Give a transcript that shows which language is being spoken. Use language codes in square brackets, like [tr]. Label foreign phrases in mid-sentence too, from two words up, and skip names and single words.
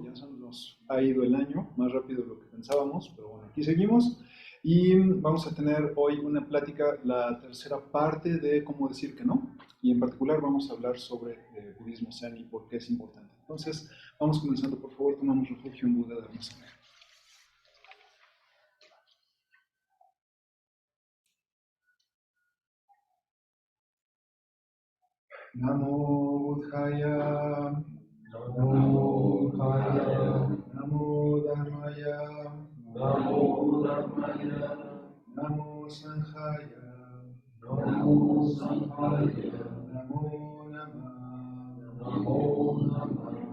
[es] Ya se nos ha ido el año, más rápido de lo que pensábamos, pero bueno, aquí seguimos. Y vamos a tener hoy una plática, la tercera parte de cómo decir que no. Y en particular vamos a hablar sobre budismo zen y por qué es importante. Entonces, vamos comenzando. Por favor, tomamos refugio en Buda Dharmasana. [pi] Namo Buddhaya, Namo Buddhaya, Namo Dharmaya, Namo Dharmaya, Namo Sanghaya, Namo Sanghaya, Namo Namah, Namo Namah,